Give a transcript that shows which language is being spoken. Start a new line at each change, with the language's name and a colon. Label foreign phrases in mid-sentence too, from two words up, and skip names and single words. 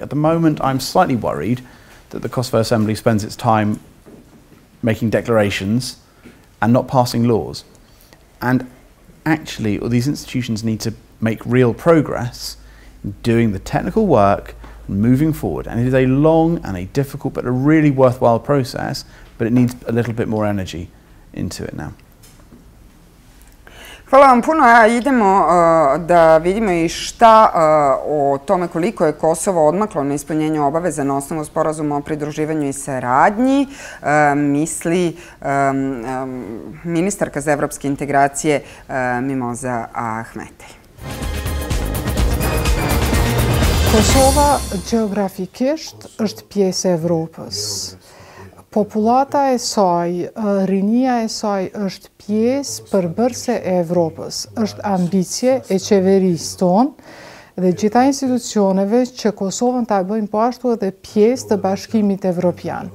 English: At the moment, I'm slightly worried that the Kosovo Assembly spends its time making declarations and not passing laws. And actually, all these institutions need to make real progress in doing the technical work, moving forward. And it is a long and a difficult but a really worthwhile process, but it needs a little bit more energy into it now.
Serbian: Hvala vam puno. Idemo da vidimo i šta o tome koliko je Kosovo odmaklo na ispunjenju obaveza na osnovu sporazuma o pridruživanju i saradnji misli ministarka za evropske integracije Mimoza Ahmetej.
Albanian: Kosova gjeografikisht është pjesë e Evropës, Populata e saj, rinia e saj është pjesë përbërëse e Evropës, është ambicje e qeverisë tonë dhe gjitha institucioneve që Kosovën ta bëjnë po ashtu edhe pjesë të Bashkimit Evropian.